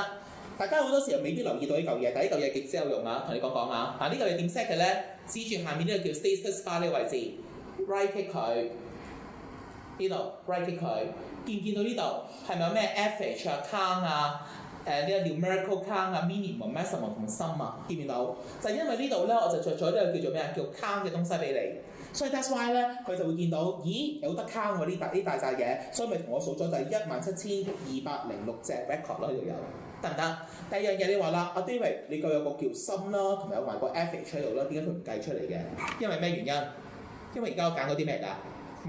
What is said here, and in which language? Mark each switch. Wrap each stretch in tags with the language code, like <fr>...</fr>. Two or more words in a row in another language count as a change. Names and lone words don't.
<yue>大家好多時候未必留意到呢嚿嘢，但係呢嚿嘢極之有用啊！同你講下。嗱，呢個你點 set 嘅咧？指住下面呢個叫</yue> <en>status bar</en> <yue>呢個位置 ，</yue> <en>right click</en> <yue>佢，呢度</yue> <en>right click</en> <yue>佢，見唔見到呢度係咪有咩 average 啊、count 啊、呢個</yue> <en>numerical count</en> <yue>啊、minimum、maximum 同 sum 啊？見唔見到？就係因為呢度咧，我就着咗呢個叫做咩啊？叫 count 嘅東西俾你，所以</yue> <en>that's why</en> <yue>咧，佢就會見到，咦有得 count 喎呢大扎嘢，所以咪同我數咗就係17206隻 record 咯，呢度有。得唔得？第二樣嘢你話啦，阿 David， 你夠有個叫 sum 啦，同埋有埋個 average 喺度啦，點解佢唔計出嚟嘅？因為咩原因？因為而家我揀嗰啲咩㗎？</yue>